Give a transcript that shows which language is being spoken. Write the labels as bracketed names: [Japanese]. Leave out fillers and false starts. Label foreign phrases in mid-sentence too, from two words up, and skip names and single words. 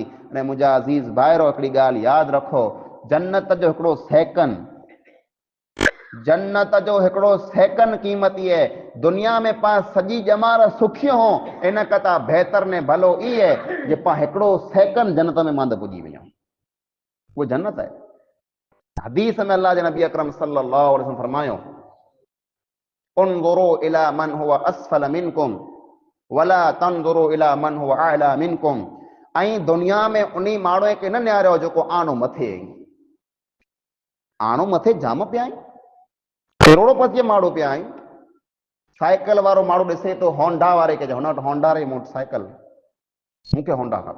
[Sindhi] अने मुंहिंजा अज़ीज़ भाइरो हिकिड़ी ॻाल्हि यादि रखो, जन्नत जो हिकिड़ो सेकंड, जन्नत जो हिकिड़ो सेकंड क़ीमती आहे। दुनिया में पाण सॼी ॼमार सुखी हो, इन कता बहितर ने भलो ई आहे जे पाण हिकिड़ो सेकंड जन्नत में मांद पुॼी वञूं, उहो जन्नत आहे। हदीस में अल्लाह जे नबी अकरम [Arabic] صلى الله عليه وسلم फरमायो, انظروا إلى من هو أسفل منكم ولا تنظروا إلى من هو أعلى منكم. [Sindhi] ऐं दुनिया में उन्ही माण्हू खे न निहारियो जेको आनो मथे, आनो मथे जाम पिया आहिनि, करोड़पति माण्हू पिया आहिनि। साइकिल वारो माण्हू ॾिसे तो होंडा वारे खे, हुन वटि होंडा रे मोटरसाइकिल, मूंखे होंडा खपे।